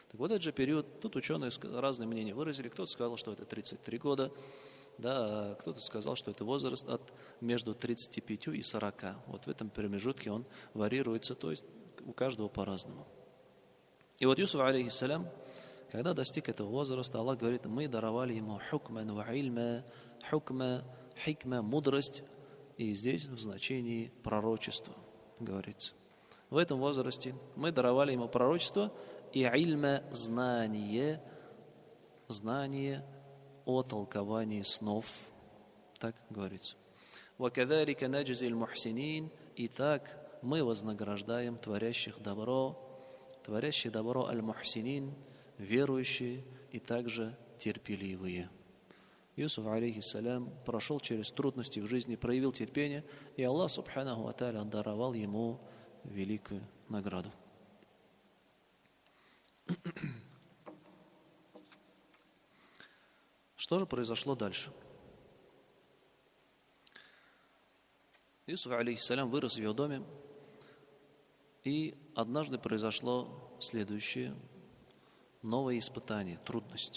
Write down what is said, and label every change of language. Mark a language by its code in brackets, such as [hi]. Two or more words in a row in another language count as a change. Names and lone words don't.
[ru] Так вот этот же период, тут ученые разные мнения выразили. Кто-то сказал, что это 33 года, да, а кто-то сказал, что это возраст между 35 и 40. Вот в этом промежутке он варьируется, то есть у каждого по-разному. И вот Юсуф, алейхиссалям, когда достиг этого возраста, Аллах говорит, мы даровали ему [ar] حكما وعلما, [ru] хукма, хикма, мудрость, и здесь в значении пророчества говорится. В этом возрасте мы даровали ему пророчество и ильма, знание о толковании снов, так говорится. [ar] وَكَذَلِكَ نَجْزِي الْمُحْسِنِينَ. [ru] И так мы вознаграждаем творящих добро аль-мухсинин, верующие и также терпеливые. Юсуф, алейхиссалям, прошел через трудности в жизни, проявил терпение, и Аллах, [ar] سبحانه وتعالى, [ru] даровал ему великую награду. Что же произошло дальше? Юсуф, алейхиссалям, вырос в его доме, и однажды произошло следующее новое испытание, трудность.